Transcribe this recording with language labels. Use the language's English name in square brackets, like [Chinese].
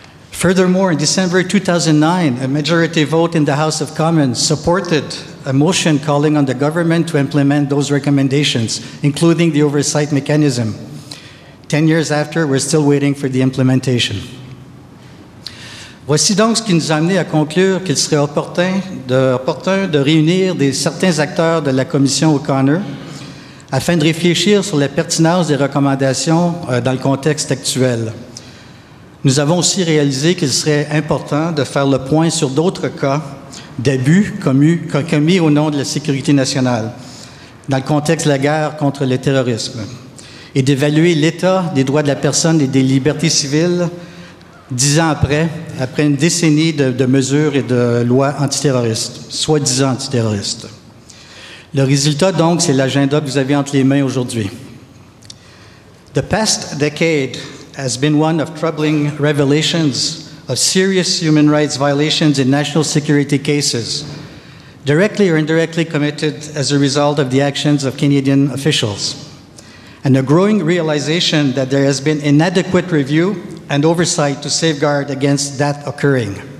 [English] Furthermore, in December 2009, a majority vote in the House of Commons supported a motion calling on the government to implement those recommendations, including the oversight mechanism. 10 years after, we're still waiting for the implementation. [French] Voici donc ce qui nous a amené à conclure qu'il serait opportun de réunir certains acteurs de la commission O'Connor afin de réfléchir sur la pertinence des recommandations dans le contexte actuel. Nous avons aussi réalisé qu'il serait important de faire le point sur d'autres cas d'abus commis au nom de la sécurité nationale dans le contexte de la guerre contre le terrorisme et d'évaluer l'état des droits de la personne et des libertés civiles 10 ans après une décennie de mesures et de lois antiterroristes, soi-disant antiterroristes. Le résultat, donc, c'est l'agenda que vous avez entre les mains aujourd'hui. [English] The past decade has been one of troubling revelations of serious human rights violations in national security cases, directly or indirectly committed as a result of the actions of Canadian officials, and a growing realization that there has been inadequate review and oversight to safeguard against that occurring.